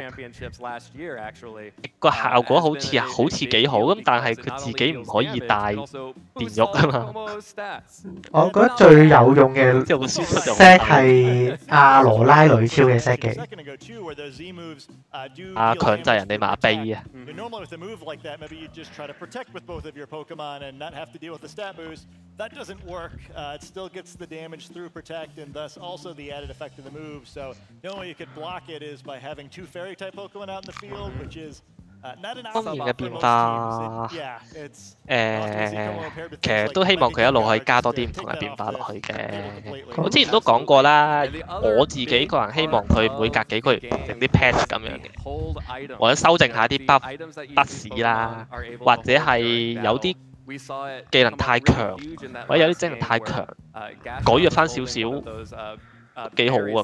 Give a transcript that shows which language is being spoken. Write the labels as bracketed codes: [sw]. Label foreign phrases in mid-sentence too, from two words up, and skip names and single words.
[yue] 個效果好似幾好咁，但係佢自己唔可以帶電喐啊嘛。我覺得最有用嘅 set 係阿羅拉女超嘅 set 技。強制人哋麻痹啊！ [en] That doesn't work. It still gets the damage through protect and thus also the added effect of the move. So the only way you could block it is by having 2 fairy type Pokemon out in the field, which is not an option for most teams. Yeah, it's [yue] 其實都希望佢一路可以加多啲唔同嘅變化落去嘅。我之前都講過啦，我自己個人希望佢每隔幾個月整啲 patch 咁樣嘅，或者修正下啲不時啦，或者係有啲技能太強，或者有啲技能太強，改弱翻少少幾好啊！